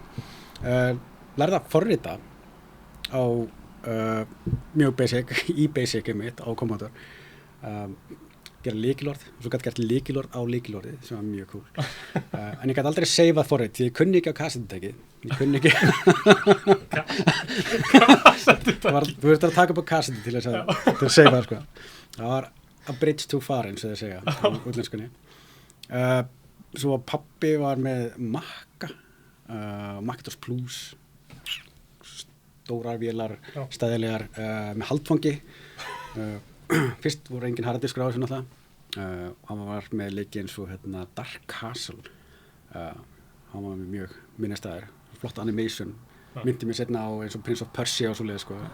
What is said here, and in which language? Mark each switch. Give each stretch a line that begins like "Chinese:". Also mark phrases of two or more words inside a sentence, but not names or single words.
Icelandic: Lærði að forrita á mjög basic, í basic mitt á Commodore gera lykilorð og svo gæti gert lykilorð á lykilorði sem var mjög cool en ég gæti aldrei seifað forrit því ég kunni ekki á kassettutæki ég kunni ekki þú verður að taka upp á kassettu til að seifa sko. Það var
English: a bridge too far
Icelandic: eins og þeir segja á útlenskunni svo pabbi var með Maca Macintosh Plus stórar vélar, stæðilegar með haldfangi fyrst voru engin harddiskur á þessu náttúrulega hann var með leiki eins og Dark Castle hann var með mjög minnistæðir flott animation myndi mér setna á eins og Prince of Persia og svoleiðis sko.